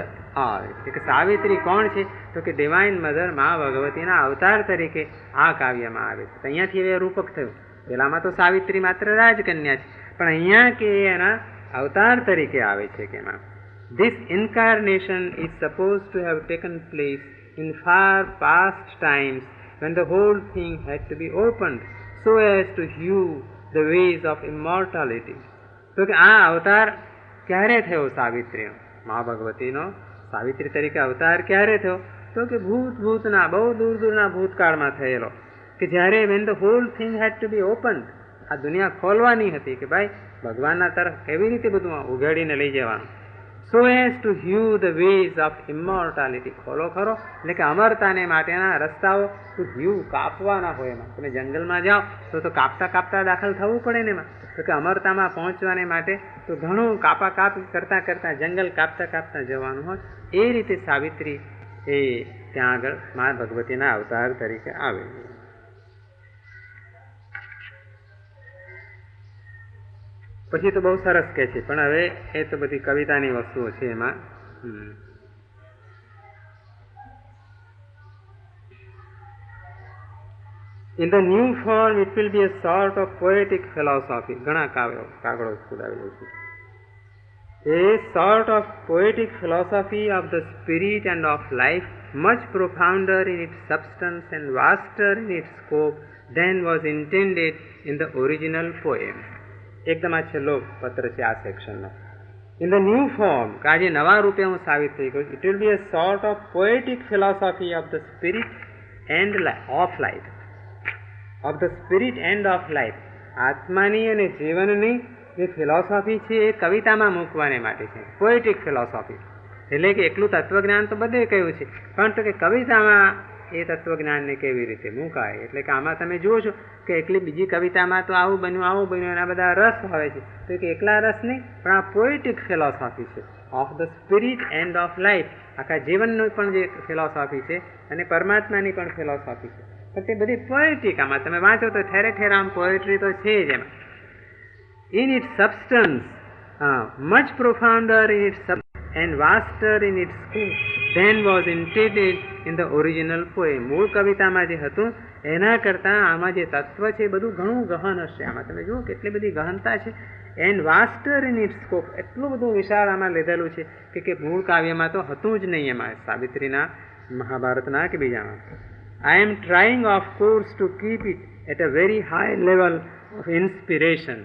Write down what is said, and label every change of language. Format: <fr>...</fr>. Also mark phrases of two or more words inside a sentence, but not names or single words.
<gu>એટલે કે સાવિત્રી કોણ છે, તો કે</gu> <en>divine mother,</en> <gu>મા ભગવતીના અવતાર તરીકે આ કાવ્યમાં આવે છે. અહીંયાથી હવે રૂપક થયું. પેલામાં તો સાવિત્રી માત્ર રાજકન્યા છે, પણ અહીંયા કે એના અવતાર તરીકે આવે છે કે એમાં.</gu> <en>This incarnation is suppose to have taken place in far past times when the whole thing had to be opened so as to hew the ways of immortality.</en> <gu>તો કે આ અવતાર ક્યારે થયો સાવિત્રીનો, મા ભગવતીનો સાવિત્રી તરીકે અવતાર ક્યારે થયો, તો કે ભૂતના બહુ દૂરના ભૂતકાળમાં થયેલો, કે જ્યારે</gu> <en>when the whole thing had to be opened,</en> <gu>આ દુનિયા ખોલવાની હતી કે ભાઈ ભગવાનના તરફ કેવી રીતે બધું ઉઘાડીને લઈ જવાનું.</gu> <en>so as to hew the ways of immortality.</en> <gu>ખોલો ખરો એટલે કે અમરતાને માટેના રસ્તાઓ તો hew કાપવાના હોય એમાં. તમે જંગલમાં જાઓ તો કાપતા કાપતા દાખલ થવું પડે ને એમાં. તો કે અમરતામાં પહોંચવાને માટે તો ઘણું કાપ કરતા કરતા જંગલ કાપતા કાપતા જવાનું હોય. એ રીતે સાવિત્રી એ ત્યાં આગળ મા ભગવતીના અવતાર તરીકે આવે. પછી તો બહુ સરસ કહે છે, પણ હવે એ તો બધી કવિતાની વસ્તુઓ છે એમાં.</gu> <en>In the new form it will be a sort of poetic philosophy.</en> <gu>ઘણા કાગળો ખુદાવી છે.</gu> <en>A sort of poetic philosophy of the spirit and of life, much profounder in its substance and vaster in its scope than was intended in the original poem.</en> <gu>એકદમ આ છેલ્લો પત્ર છે આ સેક્શનનો.</gu> <en>In the new form,</en> <gu>કે આજે નવા રૂપે હું સાબિત થઈ ગયું,</gu> <en>it will be a sort of poetic philosophy of the spirit and of life. Of the spirit and of life.</en> <gu>આત્માની અને જીવનની જે ફિલોસોફી છે એ કવિતામાં મૂકવાને માટે છે.</gu> <en>poetic philosophy</en> <gu>એટલે કે એકલું તત્વજ્ઞાન તો બધે કહ્યું છે, પરંતુ કે કવિતામાં એ તત્વજ્ઞાનને કેવી રીતે મુકાય. એટલે કે આમાં તમે જુઓ છો કે એકલી બીજી કવિતામાં તો આવું બન્યું એના બધા રસ આવે છે, તો કે એકલા રસ નહીં, પણ આ</gu> <en>poetic philosophy</en> <gu>છે</gu> <en>of the spirit and of life.</en> <gu>આખા જીવનની પણ જે ફિલોસોફી છે અને પરમાત્માની પણ ફિલોસોફી છે, પણ તે બધી પોએટિક. આમાં તમે વાંચો તો ઠેરે ઠેર આમ પોએટ્રી તો છે જ એમાં.</gu> <en>in its substance much profounder in its and vaster in its scope than was intended in the original poem.</en> <gu>મૂળ કવિતામાં જે હતું એના કરતાં આમાં જે તત્વ છે એ બધું ઘણું ગહન હશે. આમાં તમે જુઓ કેટલી બધી ગહનતા છે.</gu> <en>and vaster in its scope,</en> <gu>એટલું બધું વિશાળ આમાં લીધેલું છે કે મૂળ કાવ્યમાં તો હતું જ નહીં, એમાં સાવિત્રીના, મહાભારતના કે બીજામાં.</gu> <en>I am trying of course to keep it at a very high level of inspiration.</en>